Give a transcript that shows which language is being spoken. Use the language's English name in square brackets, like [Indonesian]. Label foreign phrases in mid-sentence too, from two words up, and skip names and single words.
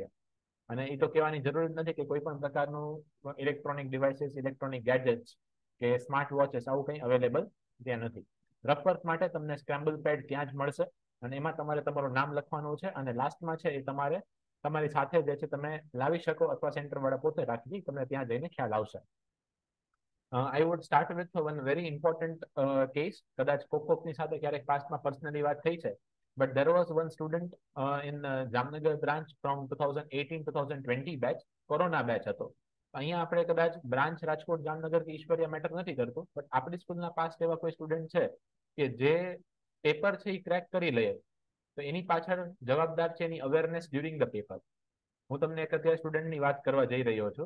[Gujarati] અને એ તો કહેવાની જરૂર જ નથી કે કોઈ પણ પ્રકારનું [English] electronic devices, electronic gadgets [Gujarati] કે [English] smart watches [Gujarati] આવું કંઈ અવેલેબલ ત્યાં નથી. [English] rough work [Gujarati] માટે તમને [English] scramble pad [Gujarati] ત્યાં જ મળશે, અને એમાં તમારે તમારું નામ લખવાનું છે, અને લાસ્ટમાં છે એ તમારે તમારી સાથે જે છે તમે લાવી શકો અથવા સેન્ટર વાળા પોતે રાખી તમને ત્યાં જઈને ખ્યાલ આવશે. [English] I would start with one very important case. [Gujarati] કદાચ કોકની સાથે ક્યારેક પાસ્ટમાં પર્સનલી વાત થઈ છે, [English] but there was one student in જામનગર branch from 2018-2020 batch, [Gujarati] કોરોના બેચ હતો. અહીંયા આપણે કદાચ બ્રાન્ચ રાજકોટ, જામનગર કે ઈશ્વરિયા મેટર નથી કરતું, બટ આપણી સ્કૂલના પાસ્ટ એવા કોઈ સ્ટુડન્ટ છે કે જે પેપર છે એ ક્રેક કરી લે તો એની પાછળ જવાબદાર છે એની [English] awareness during the paper. [Gujarati] હું તમને એક અત્યારે સ્ટુડન્ટની વાત કરવા જઈ રહ્યો છું.